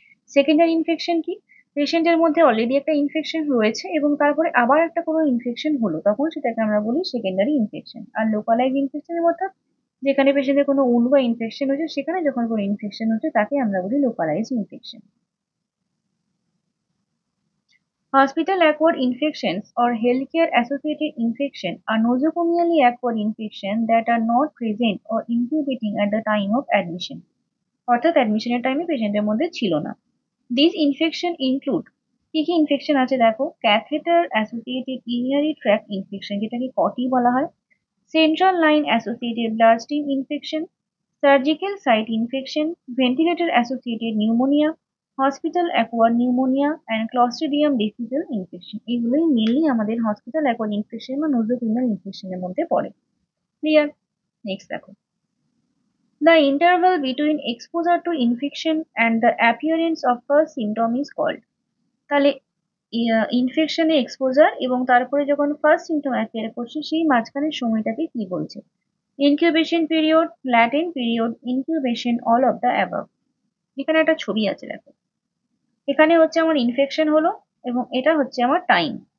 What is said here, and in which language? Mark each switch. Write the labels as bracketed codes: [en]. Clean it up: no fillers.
[bn] Secondary infection কি? পেশেন্টের মধ্যে অলরেডি একটা ইনফেকশন রয়েছে এবং তারপরে আবার একটা কোনো ইনফেকশন হলো তখন সেটাকে আমরা বলি সেকেন্ডারি ইনফেকশন। আর লোকালাইজ ইনফেকশনের মধ্যে যেখানে পেশেন্টের কোনো উন্ড বা ইনফেকশন হচ্ছে সেখানে যখন কোনো ইনফেকশন হচ্ছে তাকে আমরা বলি localise infection. [en] Hospital acquired infections or healthcare associated infection are nosocomially acquired infection that are not present or incubating at the time of admission. [bn] অর্থাৎ অ্যাডমিশনের টাইমে পেশেন্টের মধ্যে ছিল না। [en] this infection include, [bn] কি কি ইনফেকশন আছে দেখো, catheter associated urinary tract infection যেটাকে কটি বলা হয়, central line associated ব্লাডস্ট্রিম infection, surgical site infection, ventilator associated pneumonia, hospital acquired pneumonia and Clostridium ডিফিজিয়াল infection. এগুলোই মেনলি আমাদের হসপিটাল অ্যাকোয়ার্ড ইনফেকশন বা নোজোকোমিয়াল ইনফেকশনের মধ্যে পড়ে। ক্লিয়ার? নেক্সট দেখো, [en] the interval between exposure to infection and the appearance of first symptom is called। [bn] তাহলে ইনফেকশনে exposure এবং তারপরে যখন ফার্স্ট সিমটম অ্যাপিয়ার করছে সেই মাঝখানের সময়টাকে কি বলছে? Incubation period, latent period, incubation, all of the above. এখানে একটা ছবি আছে দেখো, এখানে হচ্ছে আমার ইনফেকশন হলো এবং এটা হচ্ছে আমার টাইম।